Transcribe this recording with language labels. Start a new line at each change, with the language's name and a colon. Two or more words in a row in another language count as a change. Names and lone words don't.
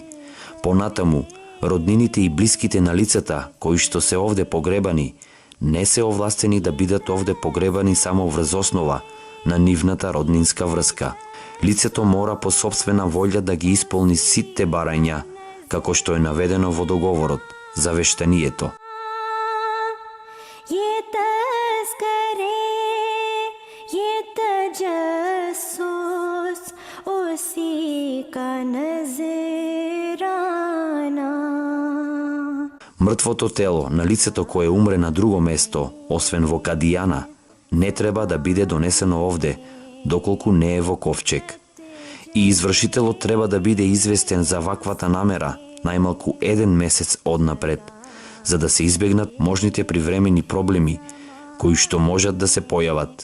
Macedonian: Понатаму, роднините и блиските на лицата, кои што се овде погребани, не се овластени да бидат овде погребани само врз основа на нивната роднинска врска. Лицето мора по собствена волја да ги исполни сите барања, како што е наведено во договорот, завештанието.
Urdu: یہ تذکرے یہ تجسس اسی کا نذرانہ.
Macedonian: Мртвото тело на лицето кое умре на друго место, освен во Кадијана, не треба да биде донесено овде, доколку не е во ковчег. И извршителот треба да биде известен за ваквата намера најмалку 1 месец однапред, за да се избегнат можните привремени проблеми кои што можат да се појават.